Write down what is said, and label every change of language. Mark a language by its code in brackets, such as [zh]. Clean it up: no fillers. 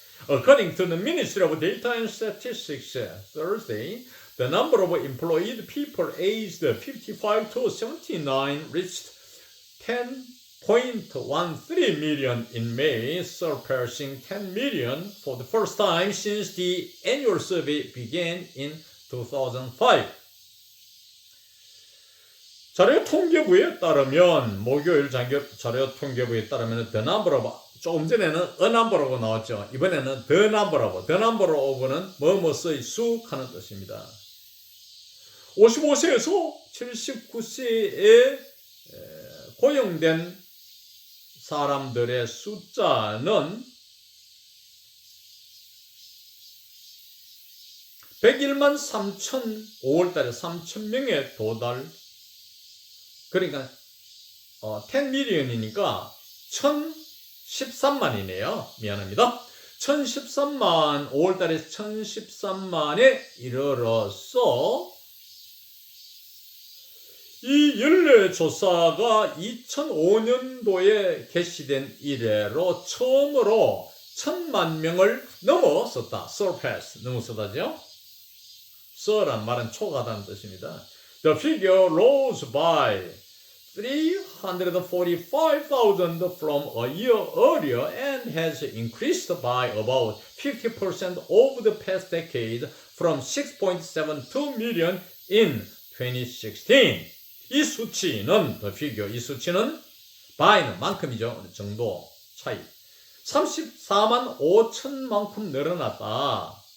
[en] According to the Ministry of Data and Statistics Thursday, the number of employed people aged 55 to 79 reached 10.13 million in May, surpassing 10 million for the first time since the annual survey began in 2005. [ko] 자료 통계부에 따르면 목요일 자료 통계부에 따르면 [en] the number of [ko] 조금 전에는 [en] a number [ko] 라고 나왔죠. 이번에는 [en] the number of [ko] 는 뭐뭐의 수하는 뜻입니다. 55세에서 79세에 고용된 사람들의 숫자는 101만 3천 5월달에 3,000명에 도달. 그러니까 10million이니까 1,013만이네요. 미안합니다. 1,013만 5월달에 1,013만에 이르러서 이 연례 조사가 2005년도에 개시된 이래로 처음으로 1,000만 명을 넘어섰다. surpass, 넘어서다죠. 서란 말은 초과하다는 뜻입니다. [en] The figure rose by 345,000 from a year earlier and has increased by about 50% over the past decade from 6.72 million in 2016. [ko] 이 수치는 [en] the figure, [ko] 이 수치는 by는 만큼이죠. 어느 정도 차이. 34만 5천만큼 늘어났다.